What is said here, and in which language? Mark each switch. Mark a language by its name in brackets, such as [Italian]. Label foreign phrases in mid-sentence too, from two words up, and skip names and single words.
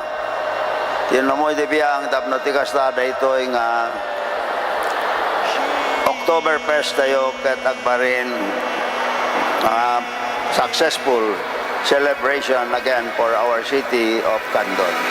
[Iloko] Tinumoy di biyang tapno ti kastada ito nga October 1st tayo ket agbarin [English] successful celebration again for our city of Candon.